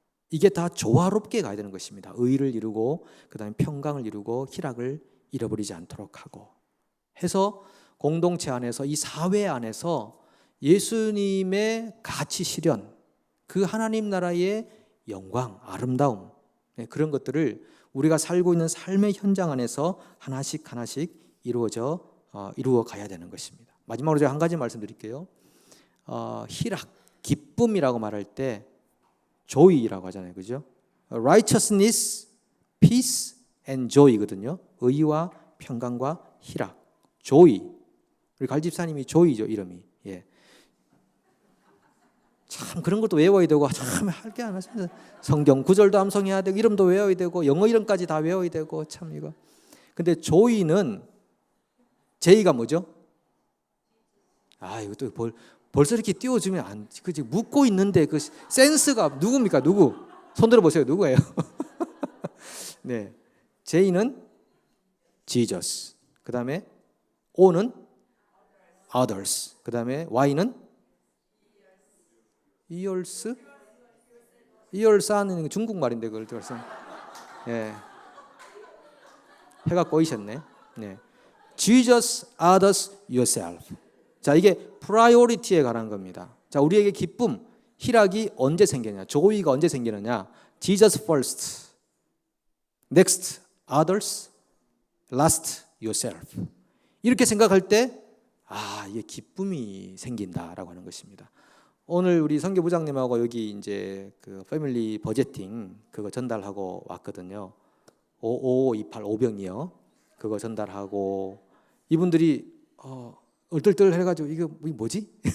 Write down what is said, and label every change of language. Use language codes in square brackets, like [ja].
[ko] 이게 다 조화롭게 가야 되는 것입니다. 의를 이루고 그다음에 평강을 이루고 희락을 잃어버리지 않도록 하고 해서 공동체 안에서 이 사회 안에서 예수님의 가치 실현, 그 하나님 나라의 영광, 아름다움, 그런 것들을 우리가 살고 있는 삶의 현장 안에서 하나씩 이루어 가야 되는 것입니다. 마지막으로 제가 한 가지 말씀드릴게요. 희락, 기쁨이라고 말할 때 joy라고 하잖아요. 그죠? [en] righteousness, peace and joy거든요. [ko] 의와 평강과 희락. joy. 우리 갈집사님이 joy죠, 이름이. 예. 참 그런 것도 외워야 되고 참 할 게 많습니다. 성경 구절도 암송해야 되고 이름도 외워야 되고 영어 이름까지 다 외워야 되고 참 이거. 근데 joy는 J가 뭐죠? 이것도 벌써 이렇게 띄워주면 안, 그지? 묻고 있는데 그 센스가 누굽니까? 누구? 손 들어보세요. 누구예요? 네, J는 Jesus. 그 다음에 O는 others. 그 다음에 Y는 이열사는 중국말인데 그걸 들어서 예, 해가 꼬이셨네. 네, [en] Jesus, others, yourself. [ko] 자, 이게 프라이오리티에 관한 겁니다. 자, 우리에게 기쁨, 희락이 언제 생기느냐? 조이가 언제 생기느냐? [en] Jesus first, next others, last yourself. [ko] 이렇게 생각할 때 이게 기쁨이 생긴다라고 하는 것입니다. 오늘 우리 선교부장님하고 여기 이제 그 패밀리 버제팅 그거 전달하고 왔거든요. 5528 오병이요. 그거 전달하고 이분들이 얼떨떨 해가지고 이게 뭐지?